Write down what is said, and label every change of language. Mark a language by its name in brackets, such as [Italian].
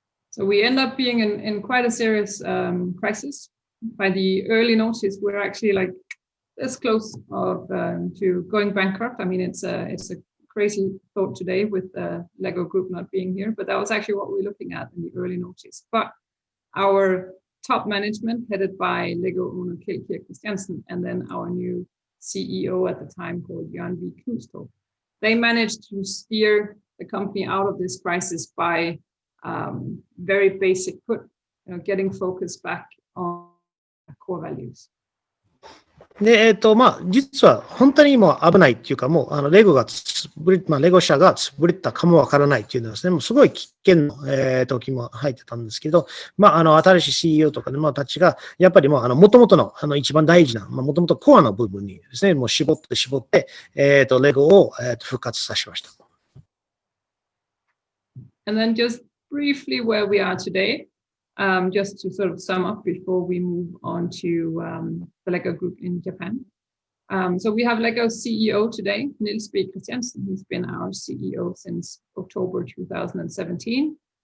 [English] So we end up being in quite a serious crisis. By the early notice, we're actually like this close of to going bankrupt. I mean, it's a crazy thought today with the Lego group not being here, but that was actually what we were looking at in the early notice. But our top management, headed by Lego owner Kjell Christiansen, and then our new CEO at the time called Jørgen V. Knudstrup, they managed to steer the company out of this crisis by very basic getting focus back on core values. [Japanese] で、実は本当にもう危ないっていうか、もう、レゴがレゴ社が潰れたかもわからないっていうのはですね、もうすごい危険の、時も入ってたんですけど、新しい CEO とかでたちが、やっぱりもう、元々の、一番大事な、元々コアの部分にですね、もう絞って、レゴを、復活させました。 [English] And then just briefly where we are today, just to sort of sum up before we move on to the Lego group in Japan. So we have Lego CEO today, Niels B. Christiansen. He's been our CEO since October 2017.